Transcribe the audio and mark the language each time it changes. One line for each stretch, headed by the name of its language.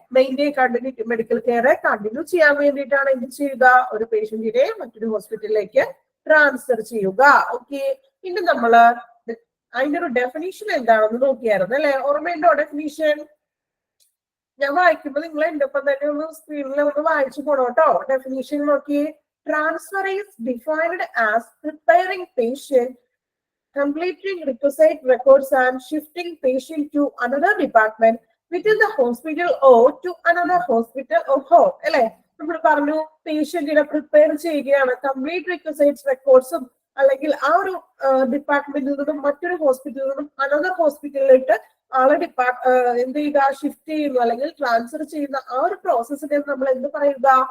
Malayalam: Maintain continuity medical care continue ചെയ്യാൻ വേണ്ടിയിട്ടാണ് എന്ത് ചെയ്യുക? ഒരു പേഷ്യന്റിനെ മറ്റൊരു ഹോസ്പിറ്റലിലേക്ക് ട്രാൻസ്ഫർ ചെയ്യുക. ഓക്കെ, ഇനി നമ്മള് അതിന്റെ ഒരു ഡെഫിനിഷൻ എന്താണെന്ന് നോക്കിയായിരുന്നു അല്ലെ. ഓർമ്മയുണ്ടോ ഡെഫിനിഷൻ? ഞാൻ വായിക്കുമ്പോൾ നിങ്ങൾ എന്റെ ഒപ്പം തന്നെ ഒന്ന് സ്ക്രീനിൽ ഒന്ന് വായിച്ചു പോണോ കേട്ടോ. ഡെഫിനിഷൻ നോക്കി.
English: Transfer is defined as preparing patient, completing requisite records and shifting patient to another department within the hospital or to another hospital or home അല്ലെ.
Malayalam: നമ്മൾ പറഞ്ഞു പേഷ്യന്റിനെ പ്രിപ്പയർ ചെയ്യുകയാണ്, കംപ്ലീറ്റ് റിക്വസൈറ്റ്സ് റെക്കോർഡ്സും അല്ലെങ്കിൽ ആ ഒരു ഡിപ്പാർട്ട്മെന്റിൽ നിന്നും മറ്റൊരു ഹോസ്പിറ്റലിൽ നിന്നും അനദർ ഹോസ്പിറ്റലിലേക്ക് ആളെ എന്ത് ചെയ്യുക? ഷിഫ്റ്റ് ചെയ്യുന്നു അല്ലെങ്കിൽ ട്രാൻസ്ഫർ ചെയ്യുന്ന ആ ഒരു പ്രോസസ്സിനെ നമ്മൾ എന്ത് പറയുക?